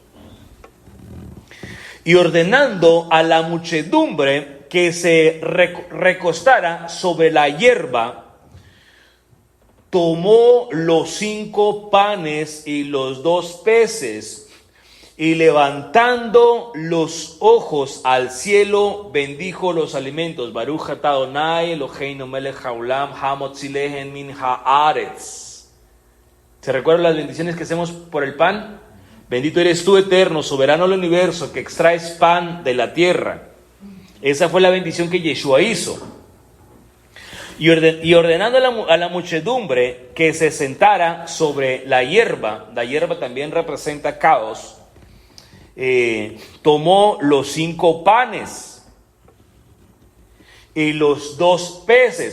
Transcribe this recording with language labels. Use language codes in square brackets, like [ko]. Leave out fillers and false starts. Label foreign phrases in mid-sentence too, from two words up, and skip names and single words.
[es] Y ordenando a la muchedumbre que se recostara sobre la hierba, tomó los 5 panes y los 2 peces, y levantando los ojos al cielo, bendijo los alimentos. [he] ברוך אתה יהוה אלהינו מלך העולם המוציא לחם מן הארץ. [es] ¿Se recuerdan las bendiciones que hacemos por el pan? Bendito eres tú, eterno, soberano del universo, que extraes pan de la tierra. Esa fue la bendición que Yeshua hizo. Y ordenando a la muchedumbre que se sentara sobre la hierba también representa caos, tomó los 5 panes y los 2 peces.